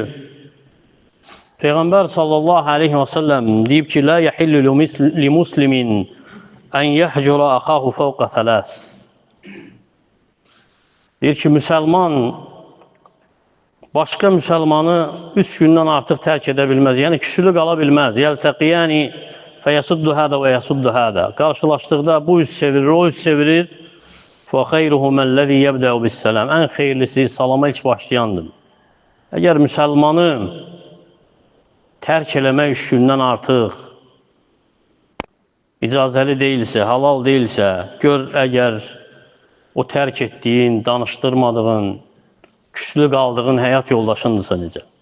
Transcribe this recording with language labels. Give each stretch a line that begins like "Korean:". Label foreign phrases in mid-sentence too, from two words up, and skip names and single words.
Arabic: Peyğəmbər صلى الله عليه وسلم
Azerbaijani: deyib ki,
Arabic: لا يحل لمسلم أن يهجر أخاه فوق ثلاث.
Azerbaijani: Deyir ki, müsəlman başqa müsəlmanı 3 gündən artıq tərk edə bilməz. Yəni, küsülü qala bilməz.
Arabic: يلتقيان فيصد هذا ويصد هذا.
Azerbaijani: Qarşılaşdıqda bu üz çevirir, o üz çevirir.
Arabic: فَخَيْرُهُ مَنْ الَّذِي يَبْدَعُ بِالسَّلَامِ.
Azerbaijani: Ən xeyirlisi salama ilk başlayandır. Əgər müsəlmanı tərk eləmək 3 gündən artıq icazəli deyilsə, halal deyilsə, gör əgər o tərk etdiyin, danışdırmadığın, küslü qaldığın həyat yoldaşındırsa necə?